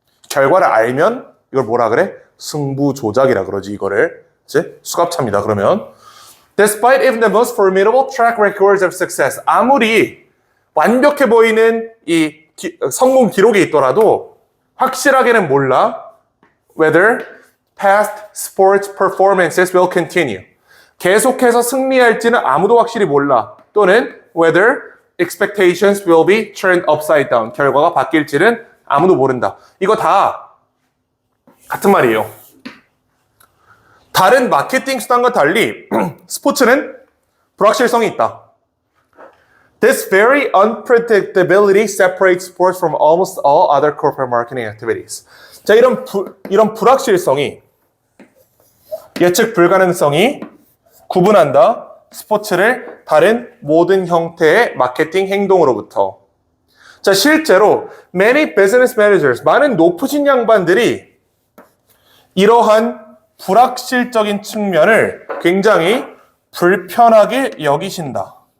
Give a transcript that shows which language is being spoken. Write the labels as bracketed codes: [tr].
[ko] 결과를 알면 이걸 뭐라 그래? 승부 조작이라 그러지 이거를. 이제 수갑차입니다. 그러면 [en] Despite even the most formidable track records of success, [ko] 아무리 완벽해 보이는 이 성공 기록이 있더라도 확실하게는 몰라. [en] Whether past sports performances will continue. [ko] 계속해서 승리할지는 아무도 확실히 몰라. 또는 [en] whether expectations will be turned upside down. [ko] 결과가 바뀔지는 아무도 모른다. 이거 다 같은 말이에요. 다른 마케팅 수단과 달리 스포츠는 불확실성이 있다. [en] This very unpredictability separates sports from almost all other corporate marketing activities. [ko] 자, 이런 불확실성이, 예측 불가능성이 구분한다. 스포츠를 다른 모든 형태의 마케팅 행동으로부터. 자, 실제로 [en] many business managers, [ko] 많은 높으신 양반들이 이러한 불확실적인 측면을 굉장히 불편하게 여기신다.